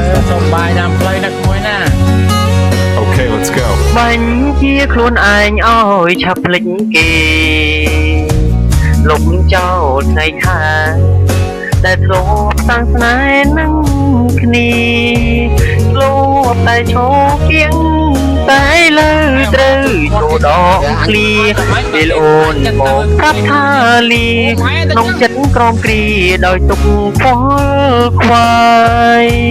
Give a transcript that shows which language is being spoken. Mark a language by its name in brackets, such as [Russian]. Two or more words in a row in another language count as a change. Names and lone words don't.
[Khmer] សុំបាយតាមផ្លូវណាក្មួយណា? [English] Okay, let's go. [Khmer] បាញ់ជាខ្លួនឯងឲ្យឆាប់ភ្លេចគេ លុបចោលថ្ងៃខាន ដែលធ្លាប់សាងស្នេហ៍នឹងគ្នា ធ្លាប់តែឈរគៀង តែឥឡូវត្រូវចូលដកឃ្លា ពេលអូនមកប្រាប់ថាលា ក្នុងចិត្តក្រោមគ្រា ដោយទុក្ខខ្វល់ខ្វាយ